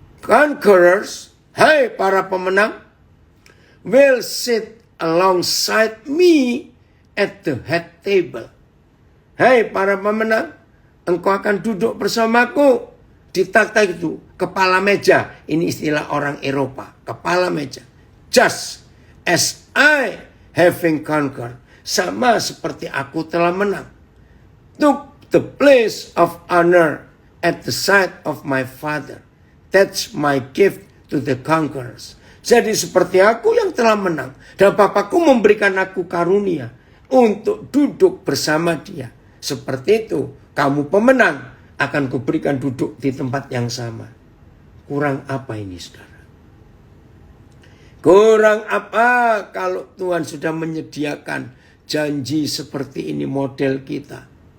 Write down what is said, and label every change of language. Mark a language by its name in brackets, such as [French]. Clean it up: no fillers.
[English] Conquerors, [Indonesian] hai para pemenang, [English] will sit alongside me at the head table. [Indonesian] Hai para pemenang, engkau akan duduk bersamaku di takhta itu. Kepala meja. Ini istilah orang Eropa. Kepala meja. [English] Just as I having conquered. [Indonesian] Sama seperti aku telah menang. [English] Took the place of honor at the side of my father. That's my gift to the conquerors. [Indonesian] Jadi seperti aku yang telah menang. Dan Bapakku memberikan aku karunia untuk duduk bersama dia. Seperti itu. Kamu pemenang, akan kuberikan duduk di tempat yang sama. Kurang apa ini, saudara? Kurang apa kalau Tuhan sudah menyediakan janji seperti ini model kita.